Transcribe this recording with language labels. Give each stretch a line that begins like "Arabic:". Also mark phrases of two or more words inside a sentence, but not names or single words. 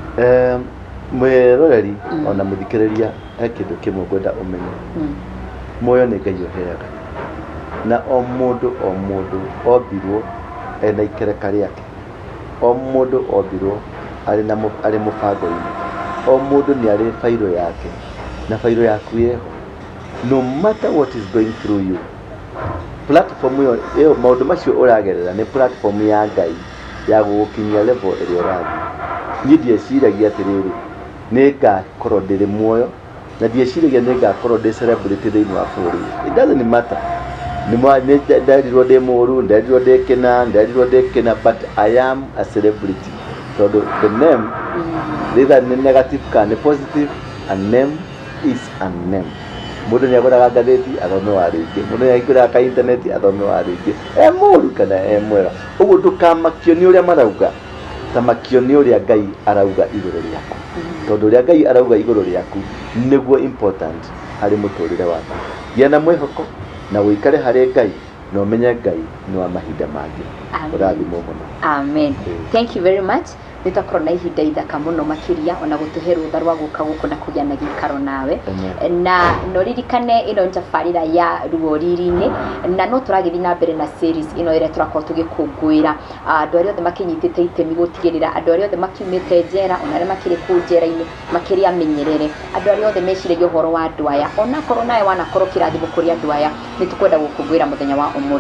Kikuyu: Mwĩroreri ona mũthikĩrĩria he kĩndũ kĩmwe ngwenda ũmenye, muoyo nĩ Ngai ũheaga, na o mũndũ ombirwo ena ikereka rĩake, o mũndũ ombirwo arĩ mũbango-inĩ, o mũndũ nĩ arĩ fairo yake na fairo yaku yeho,
English: no matter what is going through you.
Kikuyu: Platform ĩyo maũndũ macio ũragerera nĩ platform ya Ngai ya gũgũkinyia level ĩrĩa ũrathiĩ. Niĩ ndieciragia atĩrĩrĩ nĩ ngakorwo ndĩrĩ muoyo na ndieciragia nĩ ngakorwo ndĩ celebrity thĩinĩ wa bũrũri.
English: It doesn't matter
Kikuyu: nderirwo ndĩ mũru, nderirwo ndĩ kĩna,
English: but I am a celebrity. Tondũ the name either nĩ negative kana positive, a name is a name.
Kikuyu: Mũndũ nĩ agũraga ngathĩti athome wa rĩngĩ, mũndũ nĩ agũraga intaneti athome wa rĩngĩ, mũru kana mwega. Ũguo ndũkamakio nĩ ũrĩa marauga, tamakio nĩ ũrĩa Ngai arauga igũrũ rĩaku, tondũ ũrĩa Ngai arauga igũrũ rĩaku nĩguo important harĩ mũtũrĩre waku. Gĩa na mwĩhoko na wĩikare harĩ Ngai na ũmenye Ngai nĩ wa mahinda mangĩ. Ũrathimwo mũno.
English: Amen. Thank you very much.
Kikuyu: Nĩtũkorwo na ihinda ithaka mũno makĩria ona gũtũhe rũtha rwa gũka gũkũ na kũgĩa na gĩikaro nawe, na no ririkane ĩno tabarĩra ya Ruo Riri-inĩ, na no tũragĩthiĩ na mbere na series ĩno ĩrĩa tũrakorwo tũgĩkũngũĩra andũ arĩa othe makĩnyitĩte itemi gũtigĩrĩra andũ arĩa othe makiumĩte njera, ona arĩa makĩrĩ kũu njera-inĩ makĩria amenyerere, andũ arĩa othe meciragia ũhoro wa andũ aya, onakorwo nawe wanakorwo kĩrathimo kũrĩ andũ aya, nĩtũkwenda gũkũngũĩra mũthenya wa ũmũthĩ.